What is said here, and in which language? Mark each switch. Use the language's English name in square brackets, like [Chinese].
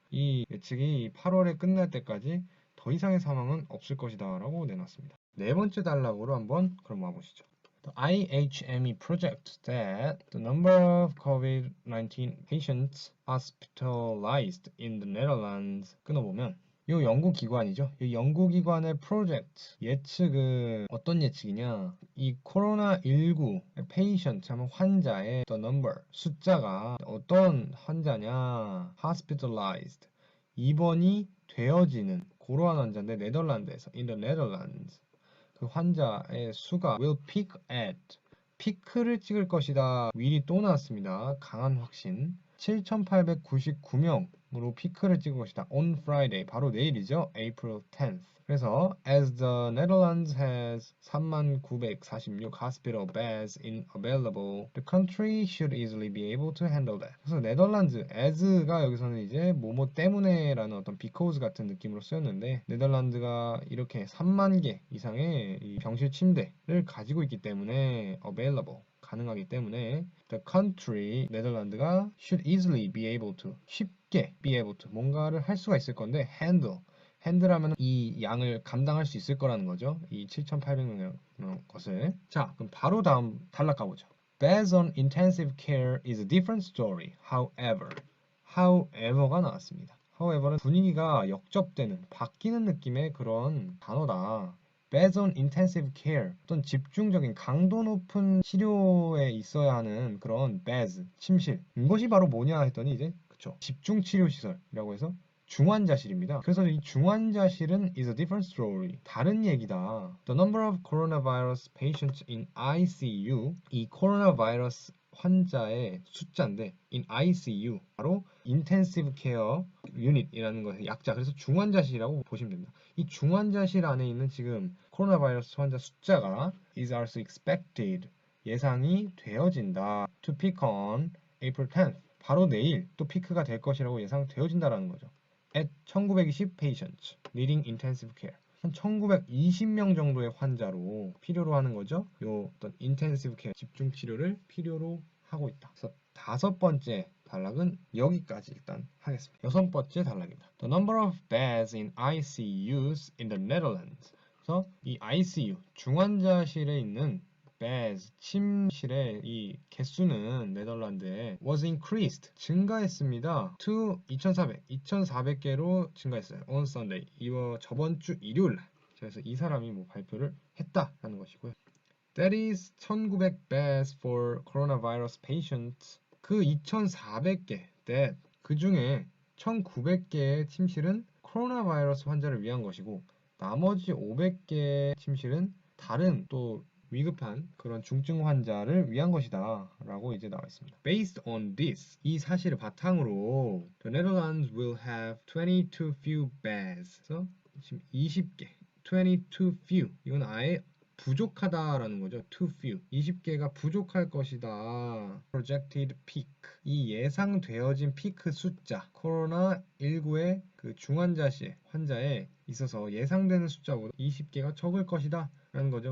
[Korean] 이 예측이 8월에 끝날 때까지 더 이상의 사망은 없을 것이다 라고 내놨습니다. 네 번째 단락으로 한번 그럼 와보시죠. [English] The IHME projects that the number of COVID-19 patients hospitalized in the Netherlands [Korean] 끊어보면 이 연구기관이죠. 이 연구기관의 프로젝트 예측은 어떤 예측이냐? 이 코로나19 patient 하면 환자의 the number 숫자가 어떤 환자냐? hospitalized 입원이 되어지는 고로한 환자인데 네덜란드에서 [English] in the Netherlands [Korean] 그 환자의 수가 [English] will peak at [Korean] 피크를 찍을 것이다. will이 또 나왔습니다. 강한 확신. 7,899명으로 피크를 찍은 것이다. On Friday, 바로 내일이죠. [English] April 10th. 그래서 as the Netherlands has 39,946 hospital beds available, the country should easily be able to handle that. [Korean] 그래서 네덜란드 as가 여기서는 이제 뭐뭐 때문에라는 어떤 because 같은 느낌으로 쓰였는데 네덜란드가 이렇게 3만 개 이상의 이 병실 침대를 가지고 있기 때문에 available 가능하기 때문에 the country 네덜란드가 [English] should easily be able to [Korean] 쉽게 be able to 뭔가를 할 수가 있을 건데 handle하면 이 양을 감당할 수 있을 거라는 거죠. 이 7,800명 것을. 자, 그럼 바로 다음 단락 가보죠. [English] Beds on intensive care is a different story. [Korean] however가 나왔습니다. however는 분위기가 역접되는, 바뀌는 느낌의 그런 단어다. [English] Beds on intensive care, [Korean] 어떤 집중적인 강도 높은 치료에 있어야 하는 그런 beds, 침실. 이것이 바로 뭐냐 했더니 이제 그쵸, 집중치료시설이라고 해서 중환자실입니다. [English] 그래서 이 중환자실은 is a different story. [Korean] 다른 얘기다. [English] The number of coronavirus patients in ICU, [Korean] 이 코로나 바이러스 환자의 숫자인데 [English] in ICU, 바로 intensive care unit이라는 것의 약자. [Korean] 그래서 중환자실이라고 보시면 됩니다. 이 중환자실 안에 있는 지금 코로나 바이러스 환자 숫자가 [English] is also expected, [Korean] 예상이 되어진다. [English] To peak on April 10th, [Korean] 바로 내일 또 피크가 될 것이라고 예상되어진다라는 거죠. [English] at 1920 patients needing intensive care. [Korean] 한 1920명 정도의 환자로 필요로 하는 거죠. 요 어떤 intensive care, 집중 치료를 필요로 하고 있다. 그래서 다섯 번째 단락은 여기까지 일단 하겠습니다. 여섯 번째 단락입니다. [English] The number of beds in ICUs in the Netherlands. [Korean] 그래서 이 ICU, 중환자실에 있는 beds, 침실의 이 개수는 네덜란드에 [English] was increased, [Korean] 증가했습니다. to 2,400개로 증가했어요. on Sunday, 저번 주 일요일 날. 그래서 이 사람이 뭐 발표를 했다라는 것이고요. [English] That is 1,900 beds for coronavirus patients. [Korean] 그 2,400개, that, 그 중에 1,900개의 침실은 코로나 바이러스 환자를 위한 것이고 나머지 500개의 침실은 다른 또 위급한 그런 중증 환자를 위한 것이다 라고 이제 나와 있습니다. [English] Based on this, [Korean] 이 사실을 바탕으로 [English] the Netherlands will have 22 few beds. [Korean] 그래서 지금 20개, 22 few, 이건 아예 부족하다라는 거죠. too few, 20개가 부족할 것이다. [English] projected peak, [Korean] 이 예상되어진 피크 숫자, 코로나19의 그 중환자실 환자에 있어서 예상되는 숫자보다 20개가 적을 것이다 라는 거죠.